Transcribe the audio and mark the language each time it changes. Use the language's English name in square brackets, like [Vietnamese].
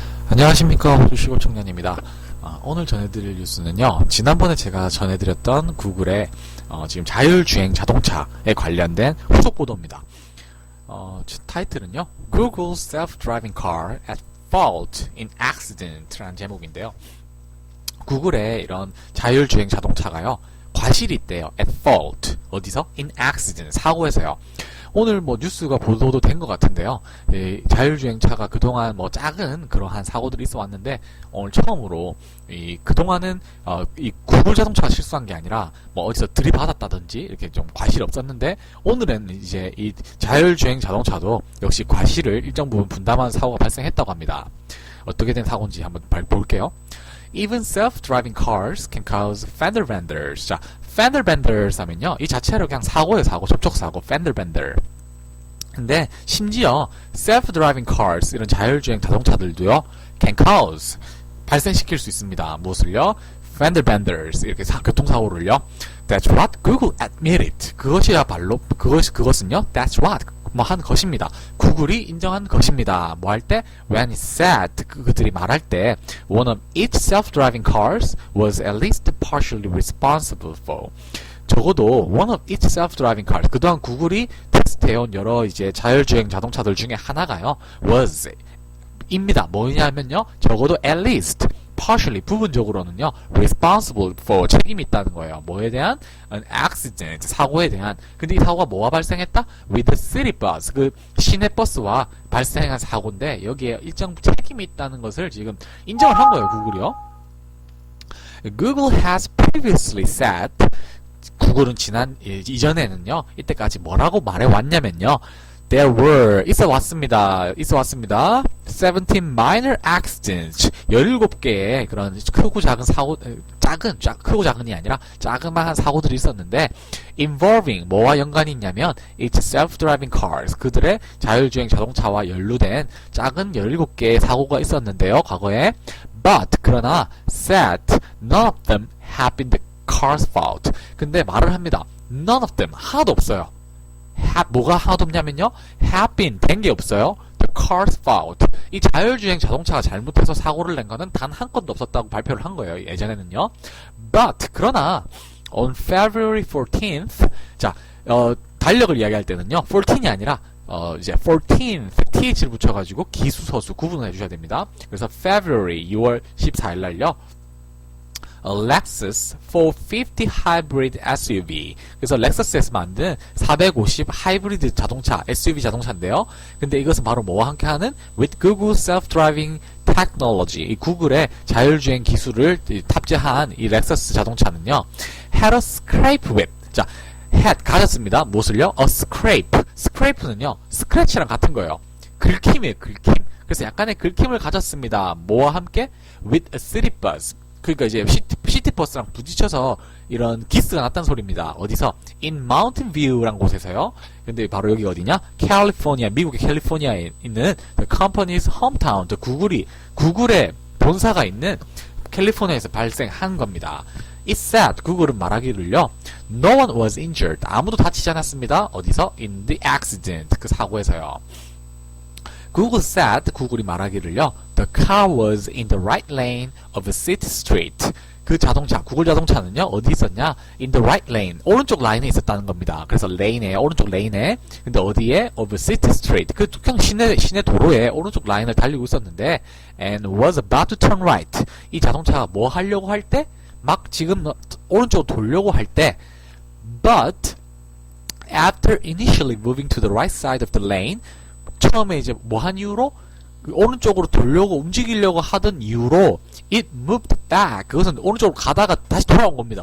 [Korean] 안녕하십니까, 호주시골 청년입니다. 오늘 전해드릴 뉴스는요, 지난번에 제가 전해드렸던 구글의 지금 자율주행 자동차에 관련된 후속 보도입니다. 타이틀은요, [English] Google Self-Driving Car at Fault in Accident라는 [Korean] 제목인데요. 구글의 이런 자율주행 자동차가요, 과실이 있대요. [English] at fault. [Korean] 어디서? [English] in accident. [Korean] 사고에서요. 오늘 뉴스가 보도도 된 것 같은데요. 이 자율주행차가 그동안 작은 그러한 사고들이 있어 왔는데, 오늘 처음으로, 그동안은, 이 구글 자동차가 실수한 게 아니라, 어디서 들이받았다든지, 이렇게 좀 과실이 없었는데, 오늘은 이제 이 자율주행 자동차도 역시 과실을 일정 부분 분담하는 사고가 발생했다고 합니다. 어떻게 된 사고인지 한번 볼게요. [English] Even self-driving cars can cause fender benders. [Korean] 자, fender benders 하면요, 이 자체로 그냥 사고예요, 사고, 접촉사고, fender bender. 근데 심지어 self-driving cars, 이런 자율주행 자동차들도요, [English] can cause, [Korean] 발생시킬 수 있습니다. 무엇을요? fender benders, 이렇게 교통사고를요. [English] That's what Google admitted. [Korean] 그것이야말로 그것은요, that's what 한 것입니다. 구글이 인정한 것입니다. 할 때? [English] When it said, [Korean] 그들이 말할 때, [English] one of each self-driving cars was at least partially responsible for. [Korean] 적어도 [English] one of each self-driving cars. [Korean] 그동안 구글이 테스트해온 여러 이제 자율주행 자동차들 중에 하나가요, was 입니다. 뭐냐면요, 적어도 [English] at least partially, [Korean] 부분적으로는요, [English] responsible for, [Korean] 책임이 있다는 거예요. 뭐에 대한? [English] an accident, [Korean] 사고에 대한. 근데 이 사고가 뭐와 발생했다? [English] with the city bus, [Korean] 그 시내버스와 발생한 사고인데, 여기에 일정 책임이 있다는 것을 지금 인정을 한 거예요, 구글이요. [English] Google has previously said, [Korean] 구글은 이전에는요, 이때까지 뭐라고 말해왔냐면요, [English] There were, [Korean] 있어 왔습니다. [English] 17 minor accidents. [Korean] 17개의 그런 크고 작은 사고, 크고 작은이 아니라 자그마한 사고들이 있었는데, involving, 뭐와 연관이 있냐면, [English] it's self-driving cars. [Korean] 그들의 자율주행 자동차와 연루된 작은 17개의 사고가 있었는데요, 과거에. [English] But, [Korean] 그러나, [English] said, none of them have been the car's fault. [Korean] 근데 말을 합니다. [English] None of them, [Korean] 하나도 없어요. 뭐가 하나도 없냐면요, [English] have been, [Korean] 된 게 없어요. [English] The car's fault. [Korean] 이 자율주행 자동차가 잘못해서 사고를 낸 거는 단 한 건도 없었다고 발표를 한 거예요, 예전에는요. But, 그러나, on February 14th, 자, 달력을 이야기할 때는요, 14이 아니라, 이제 14th, th를 붙여가지고 기수서수 구분을 해주셔야 됩니다. 그래서 February, 6월 14일 날요, Lexus 450 Hybrid SUV. 그래서 렉서스에서 만든 450 하이브리드 자동차, SUV 자동차인데요. 근데 이것은 바로 뭐와 함께하는? [English] With Google Self-Driving Technology. [Korean] 이 구글의 자율주행 기술을 탑재한 이 렉서스 자동차는요, [English] had a scrape whip. [Korean] 자, had, 가졌습니다. 무엇을요? A scrape. scrape는요, 스크래치랑 같은 거예요. 긁힘이에요, 긁힘. 그래서 약간의 긁힘을 가졌습니다. 뭐와 함께? [English] With a city bus. [Korean] 그러니까 이제 시티버스랑 부딪혀서 이런 기스가 났다는 소리입니다. 어디서? In Mountain View라는 곳에서요. 근데 바로 여기 어디냐? 캘리포니아, 미국의 캘리포니아에 있는 [English] the company's hometown, [Korean] 구글의 본사가 있는 캘리포니아에서 발생한 겁니다. [English] It said, [Korean] 구글은 말하기를요, [English] no one was injured, [Korean] 아무도 다치지 않았습니다. 어디서? [English] In the accident, [Korean] 그 사고에서요. [English] Google said, [Korean] 구글이 말하기를요, [English] the car was in the right lane of a city street. [Korean] 그 자동차, 구글 자동차는요, 어디 있었냐? [English] in the right lane, [Korean] 오른쪽 라인에 있었다는 겁니다. 그래서 레인에, 오른쪽 레인에, 근데 어디에? [English] of a city street, [Korean] 그 그냥 시내 도로에 오른쪽 라인을 달리고 있었는데, [English] and was about to turn right. [Korean] 이 자동차가 뭐 하려고 할 때? 막 지금 오른쪽으로 돌려고 할 때, [English] but after initially moving to the right side of the lane, [Korean] 처음에 이제 한 이유로? 오른쪽으로 움직이려고 하던 이유로 [English] it moved back. [Korean] 그것은 오른쪽으로 가다가 다시 돌아온 겁니다.